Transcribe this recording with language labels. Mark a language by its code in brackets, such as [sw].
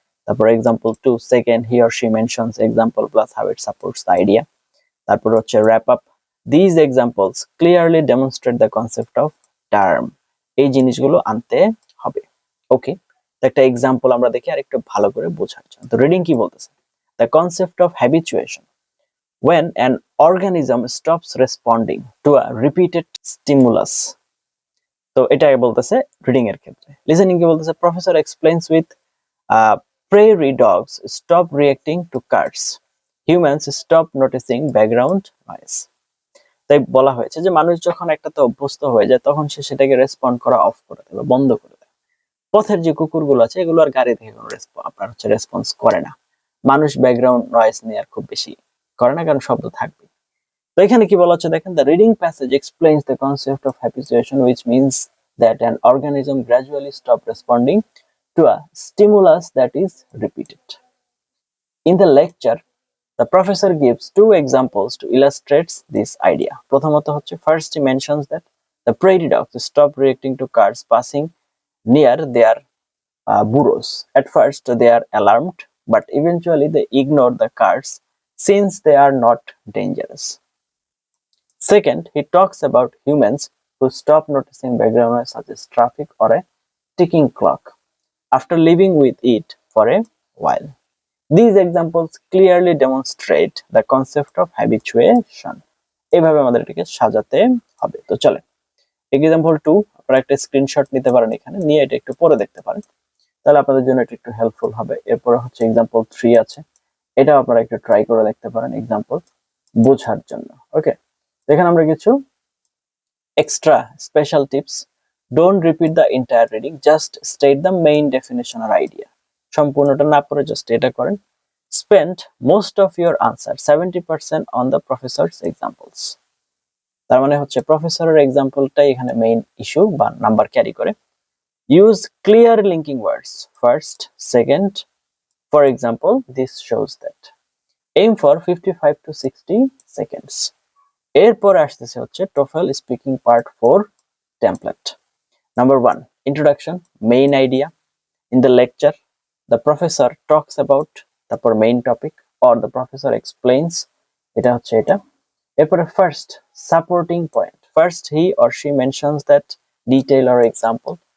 [bn] তারপর [en] Example 2, second, he or she mentions example plus how it supports the idea. তারপর হচ্ছে wrap up, this examples clearly demonstrate the concept of term. [bn] এই জিনিসগুলো আনতে হবে। ওকে, একটা এক্সাম্পল আমরা দেখি আর একটু ভালো করে বোঝার জন্য। তো রিডিং কি বলতেছে, [en] The concept of habituation, when an organism stops responding to a repeated stimulus। [bn] তো এটা বলতেছে রিডিং এর ক্ষেত্রে। লিসেনিং কি বলতেছে, [en] Professor explains with prairie dogs stop reacting to cars, humans stop noticing background noise। [bn] তাই বলা হয়েছে যে মানুষ যখন একটাতে অভ্যস্ত হয়ে যায় তখন সে সেটাকে রেসপন্ড করা অফ করে দেয় বা বন্ধ করে দেয়। পথের যে কুকুরগুলো আছে এগুলো আর গাড়ি থেকে কোনো আপনার হচ্ছে রেসপন্স করে না। মানুষ ব্যাকগ্রাউন্ড নয়েজ নিয়ে আর খুব বেশি করে না, কারণ শব্দ থাকবে। তো এখানে কি বলা হচ্ছে দেখেন, [en] The reading passage explains the concept of habituation which means that an organism gradually stop responding to a stimulus that is repeated. In the lecture, the professor gives two examples to illustrate this idea. [bn] প্রথমত হচ্ছে, [en] first he mentions that the prairie dogs stop reacting to cars passing near their burrows. At first they are alarmed, but eventually they ignore the cars since they are not dangerous. Second, he talks about humans who stop noticing background noise such as traffic or a ticking clock after living with it for a while. These examples clearly demonstrate the concept of habituation. [bn] এইভাবে আমাদের এটাকে সাজাতে হবে। তো চলেন example 2, আপনারা একটা screenshot নিতে পারেন, এখানে নিয়ে এটা একটু পরে দেখতে পারেন। তাহলে আপনাদের জন্য এটা একটু হেল্পফুল হবে। এরপরে হচ্ছে এক্সাম্পল 3 আছে, এটাও আপনারা একটু ট্রাই করে দেখতে পারেন এক্সাম্পল বোঝার জন্য। ওকে, এখানে আমরা কিছু extra special tips. [en] Don't repeat the entire reading, just state the main definition or idea. [bn] সম্পূর্ণটা না পড়ে জাস্ট এটা করেন। [en] Spend most of your answer 70% on the professor's examples. [bn] তার মানে হচ্ছে প্রফেসরের এক্সাম্পলটাই এখানে মেইন ইস্যু বা নাম্বার ক্যারি করে। [en] Use clear linking words first, second, for example this shows that. Aim for 55 to 60 seconds. [bn] এরপর আসতেছে হচ্ছে [en] TOEFL speaking part 4 template. Number 1, introduction, main idea. In the lecture, the professor talks about তারপর main topic or the professor explains, [bn] এটা হচ্ছে এটা। [en] এরপরে first, supporting point. First he or she mentions that detail or example.